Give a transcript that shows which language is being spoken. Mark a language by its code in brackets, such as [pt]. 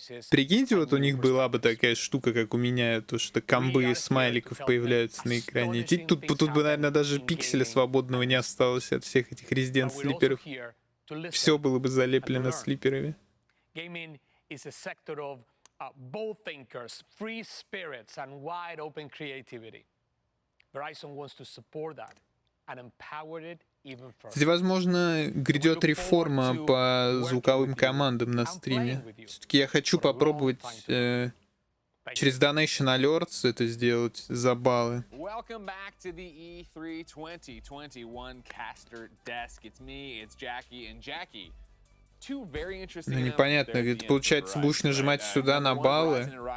[ru] Прикиньте, вот у них была бы такая штука, как у меня, то что комбы смайликов появляются на экране. Тут бы, наверное, даже пикселя свободного не осталось от всех этих резидент слиперов. Все было бы залеплено слиперами. [en] Is a sector of bold thinkers, free spirits, and wide open creativity. Verizon wants to support that and empower it even further. [ru] Кстати, возможно, грядет реформа по звуковым командам на стриме. Все-таки я хочу попробовать через Donation Alerts это сделать за баллы. [en] Welcome back to the E3 2021 caster desk. It's me, it's Jackie, and Jackie. [ru] Ну, непонятно, это получается, будешь нажимать сюда на баллы.